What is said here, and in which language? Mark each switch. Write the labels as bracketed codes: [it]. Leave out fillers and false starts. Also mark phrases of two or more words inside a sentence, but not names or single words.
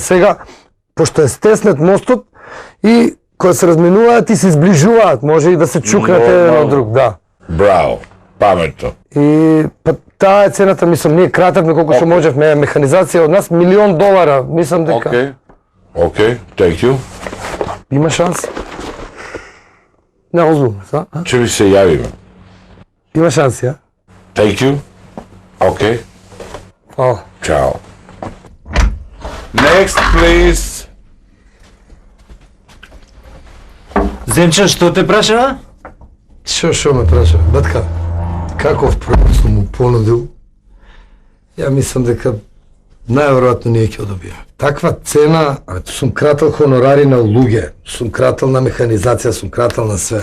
[mk] Сега, пошто е стеснет мостот и кога се разминуваат и се изближуваат, може и да се чукнат еден од друг, да. Браво, паметно. И па таа е цената, мислам, ние кратевме колку што можевме, механизација од нас $1,000,000, мислам дека. Океј, [en] thank you. [mk] Има шанс. Не, озбилно, са? Ќе ви се јавиме. Има шанс, ја? [en] Thank you. [mk] Океј. Фала. Чао. [en] Next, please. [mk] Земче, што те прашава? Шо ме праша? Батка, каков проект сум му понудил? Ја мислам дека најверојатно ние ќе одобиеме. Таква цена, сум крател хонорари на луѓе, сум крател на механизација, сум крател на све.